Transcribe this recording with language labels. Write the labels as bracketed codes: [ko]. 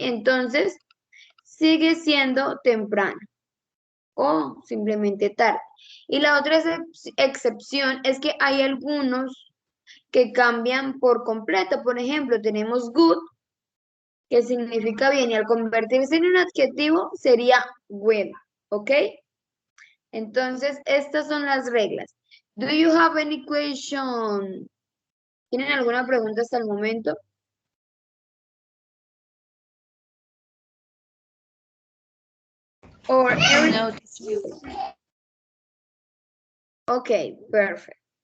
[es] Entonces, sigue siendo temprano o simplemente tarde. Y la otra excepción es que hay algunos que cambian por completo. Por ejemplo, tenemos good, que significa bien, y al convertirse en un adjetivo sería well, ¿ok? Entonces, estas son las reglas. [en] Do you have any question? [es] ¿Tienen alguna pregunta hasta el momento? [en] Or No, okay, perfect.